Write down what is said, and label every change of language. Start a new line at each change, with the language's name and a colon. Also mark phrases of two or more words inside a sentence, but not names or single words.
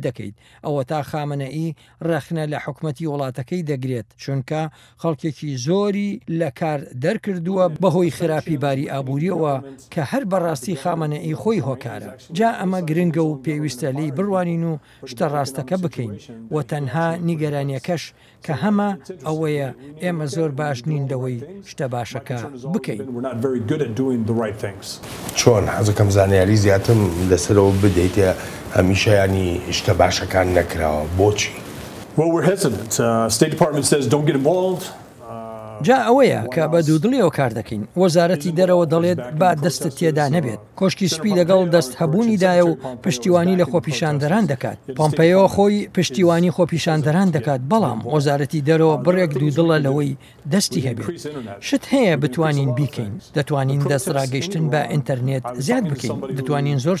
Central Kurdish: دەکەیت ئەوە تا خامنەئی ڕەخنە لە حکومەتی وڵاتەکەی دەگرێت چونکە خەڵکێکی زۆری لە کار دەرکردووە بەهۆی خراپی باری ئابوووریەوە کە هەر بەڕاستی خامنەئی خۆی هۆکارە جا ئەمە گرنگە و پێویستە لی بڕوانین و شتە ڕاستەکە بکەین و تەنها نیگەرانیەکەش کە هەمە ئەوەیە ئێمە زۆر باش نین لەوەی شتە باشەکە بکەین چۆن حەزەکەم زانیاری زیاتم لەسەرەوە بدەیتە هەمیشە ینی شتە باشەکان نەکراوە بۆچی؟
English: Well, we're hesitant. State Department says don't get involved.
Central Kurdish: جا ئەوەیە کە بە دوودڵیەوە کار دەکەین وەزارەتی دەرەوە دەڵێت با دەستت تێدا نەبێت کۆشکی سپی لەگەڵ دەست هەبوونیدایە و پشتیوانی لە خۆپیشاندەران دەکات پۆمپەیۆ خۆی پشتیوانی خۆپیشاندەران دەکات بەڵام وەزارەتی دەرەوە بڕێک دوودڵە لەوەی دەستی هەبێت شت هەیە بتوانین بیکەین دەتوانین دەست ڕاگەیشتن بە ئینتەرنێت زیاد بکەین دەتوانین زۆر